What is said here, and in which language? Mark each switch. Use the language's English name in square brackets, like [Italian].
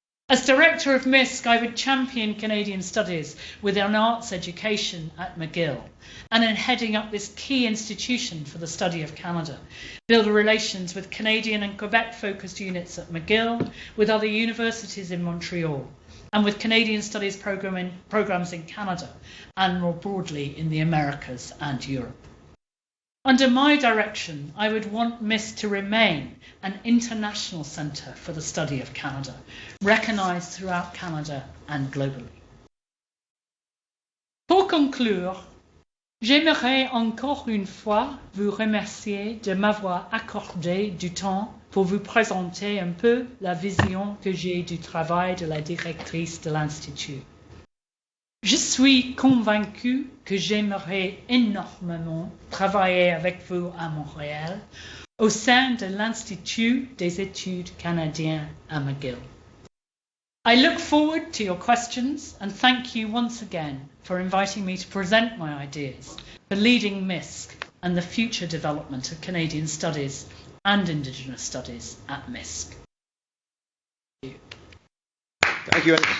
[English] As Director of MISC, I would champion Canadian Studies within arts education at McGill and in heading up this key institution for the study of Canada, build relations with Canadian and Quebec-focused units at McGill, with other universities in Montreal, and with Canadian Studies programs in Canada and more broadly in the Americas and Europe. Under my direction, I would want MISC to remain an international centre for the study of Canada, recognised throughout Canada and globally. [French] Pour conclure, j'aimerais encore une fois vous remercier de m'avoir accordé du temps pour vous présenter un peu la vision que j'ai du travail de la directrice de l'Institut. Je suis convaincue que j'aimerais énormément travailler avec vous à Montréal au sein de l'Institut des études canadiennes à McGill. [English] I look forward to your questions and thank you once again for inviting me to present my ideas for leading MISC and the future development of Canadian studies and Indigenous studies at MISC. Thank you.